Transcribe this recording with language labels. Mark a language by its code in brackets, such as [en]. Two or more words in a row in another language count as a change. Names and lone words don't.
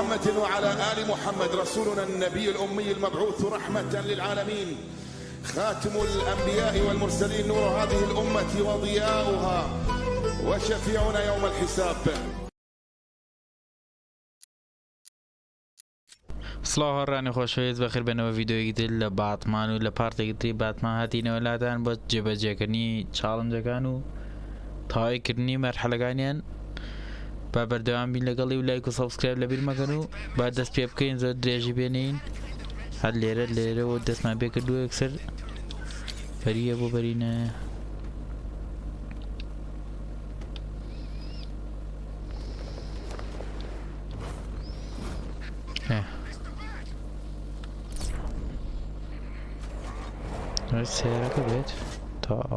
[ar] وعلى آل محمد رسولنا النبي الأمي المبعوث رحمة للعالمين خاتم الأنبياء والمرسلين نور هذه الأمة وضياؤها وشفيعنا يوم الحساب. [ckb] سڵاو هەڕانی خۆشەویست بەخێربێنەوە ڤیدۆیەکی تر لە باتمان و لە پارتێکی تری باتمان هاتینەوە لاتان بۆ جێبەجێکردنی چاڵنجەکان و تەواویکردنی مەرحەلەکانیان با بەردەوام بین لەگەڵی و لایک و سەبسکرایب لەبیرمەکەن و با دەست پێ بکەین زۆر درێژی بێنین هەر لێرەوە دەستمان پێ کردووە یەکسەر بەریە بۆ بەرینە سێرەکە بێت تا